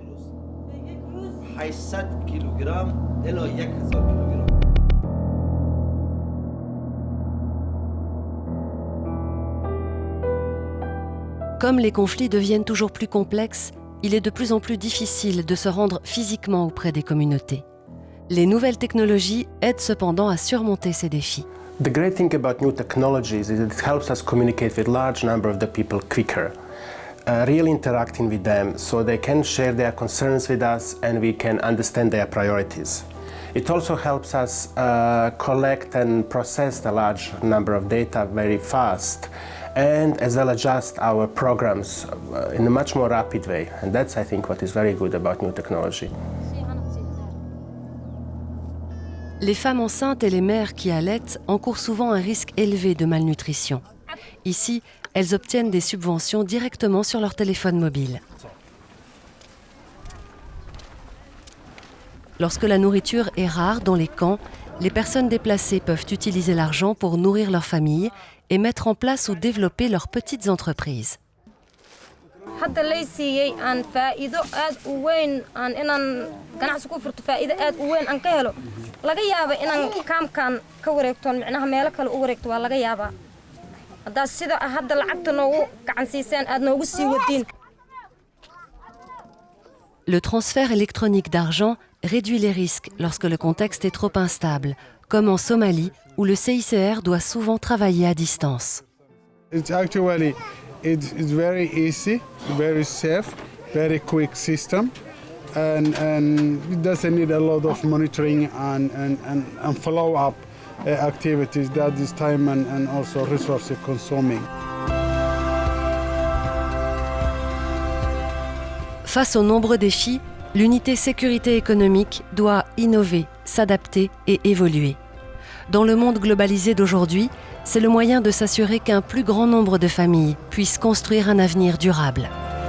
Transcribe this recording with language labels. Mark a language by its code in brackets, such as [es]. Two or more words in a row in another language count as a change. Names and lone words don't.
[fr] Comme les conflits deviennent toujours plus complexes, il est de plus en plus difficile de se rendre physiquement auprès des communautés. Les nouvelles technologies aident cependant à surmonter ces défis. [en] The great thing about new technologies is that it helps us communicate with large number of the people quicker, really interacting with them so they can share their concerns with us and we can understand their priorities. It also helps us collect and process the large number of data very fast and as well adjust our programs in a much more rapid way. And that's, I think, what is very good about new technology. [fr] Les femmes enceintes et les mères qui allaitent encourent souvent un risque élevé de malnutrition. Ici, elles obtiennent des subventions directement sur leur téléphone mobile. Lorsque la nourriture est rare dans les camps, les personnes déplacées peuvent utiliser l'argent pour nourrir leur famille et mettre en place ou développer leurs petites entreprises. [so] hadda lay siiyay aan faa'iido aad u weyn aan inaan ganacsi ku furto faa'iido aad u weyn aan ka helo laga yaabo inaan kaamkan ka wareegto macnaha meel kale u wareegto waa laga yaabaa hadda sida hadda lacagta noogu gacan siiseen aad noogu sii wadiin. [fr] Le transfert électronique d'argent réduit les risques lorsque le contexte est trop instable, comme en Somalie où le CICR doit souvent travailler à distance. [en] It's very easy, very safe, very quick system, and it doesn't need a lot of monitoring and follow-up activities that is time and also resource consuming. [fr] Face aux nombreux défis, l'unité sécurité économique doit innover, s'adapter et évoluer. Dans le monde globalisé d'aujourd'hui, c'est le moyen de s'assurer qu'un plus grand nombre de familles puissent construire un avenir durable.